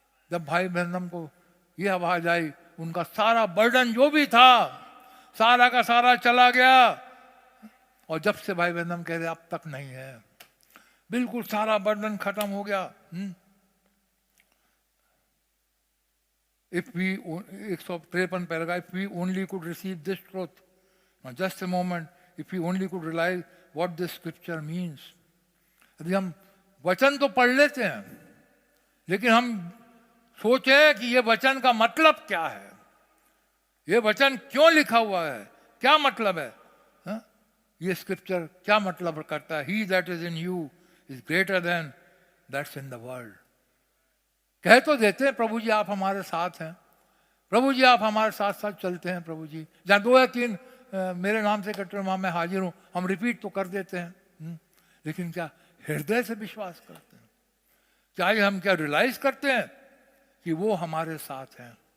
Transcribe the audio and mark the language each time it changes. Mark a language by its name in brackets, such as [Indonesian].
[Hindi] जब भाई बहनम को यह आवाज आई, उनका सारा बर्डन जो भी था सारा का सारा चला गया। और जब से भाई बहनम कह रहे अब तक नहीं है, बिल्कुल सारा बर्डन खत्म हो गया। [English] If we 153 paragraph, if we only could receive this truth, now just a moment, if we only could realize what this scripture means. [Hindi] यदि हम वचन तो पढ़ लेते हैं, लेकिन हम सोचें कि ये वचन का मतलब क्या है, ये वचन क्यों लिखा हुआ है, क्या मतलब है, हा? ये स्क्रिप्चर क्या मतलब करता है। [English] He that is in you is greater than that's in the world. [Hindi] कह तो देते हैं प्रभु जी आप हमारे साथ हैं, प्रभु जी आप हमारे साथ साथ चलते हैं, प्रभु जी जहाँ 2 या 3 मेरे नाम से इकट्ठे वहां मैं हाजिर हूं, हम रिपीट तो कर देते हैं, लेकिन क्या हृदय से विश्वास करते हैं? चाहे हम क्या रियलाइज करते हैं कि वो हमारे साथ हैं?